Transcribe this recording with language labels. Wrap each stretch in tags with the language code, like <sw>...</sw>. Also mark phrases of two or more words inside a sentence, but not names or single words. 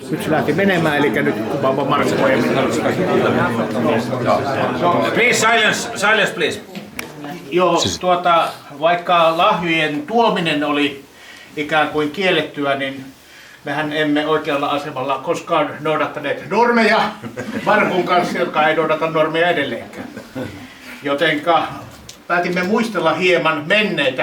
<fi>nyt se lähti menemään, eli nyt Baba Markku ei</fi> <en>Please, silence please.</en> <fi>Joo, vaikka lahjojen tuominen oli ikään kuin kiellettyä, niin mehän emme oikealla asemalla koskaan noudattaneet normeja Markun kanssa, jotka ei noudata normeja edelleenkään. Jotenka päätimme muistella hieman menneitä.</fi>